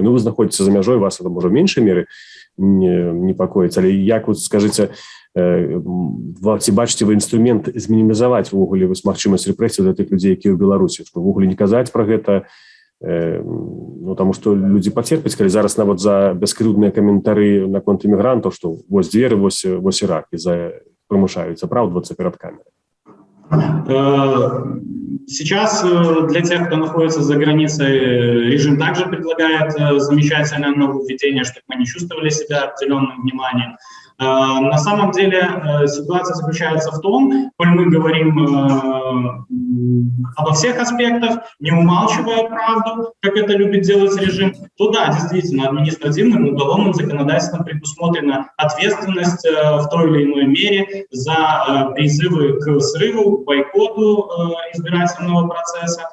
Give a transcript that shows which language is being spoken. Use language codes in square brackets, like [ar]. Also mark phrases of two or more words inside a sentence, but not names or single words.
[be] Ну, вы знаходзіце за мяжой, вас это можа меншай меры непакоіць, але як вот скажыце, ці бачыце вы інструмент змінімізаваць увогуле магчымасць рэпрэсій для тых людзей, якія ў Беларусі, што ўвогуле не казаць пра гэта, ну, таму што людзі пацерпяць, калі зараз нават за бяскрыўдныя каментары наконт імігрантаў, што вось дзверы, вось і рак, і прымушаюць апраўдвацца перад камерай. [ru] Сейчас для тех, кто находится за границей, режим также предлагает замечательное нововведение, чтобы мы не чувствовали себя обделенным вниманием. На самом деле ситуация заключается в том, коль мы говорим обо всех аспектах, не умалчивая правду, как это любит делать режим, то да, действительно, административным и уголовным законодательством предусмотрена ответственность в той или иной мере за призывы к срыву, к бойкоту избирательного процесса.